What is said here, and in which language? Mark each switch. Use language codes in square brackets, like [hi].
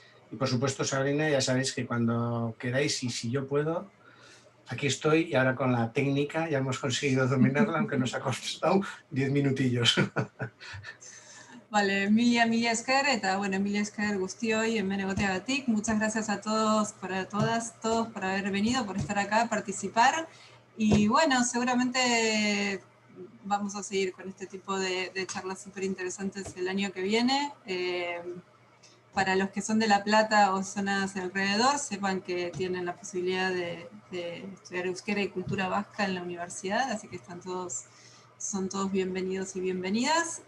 [es] Y por supuesto, Sabrina, ya sabéis que cuando queráis y si yo puedo, aquí estoy y ahora con la técnica ya hemos conseguido dominarla, aunque nos ha costado 10 minutillos. [eu] Vale, mila esker, eta bueno, mila esker guztioi hemen egoteagatik. [es] Muchas gracias a todos, todos por haber venido, por estar acá, participar. Y bueno, seguramente vamos a seguir con este tipo de charlas súper interesantes el año que viene. Para los que son de La Plata o zonas alrededor, sepan que tienen la posibilidad de estudiar euskera y cultura vasca en la universidad, así que son todos bienvenidos y bienvenidas.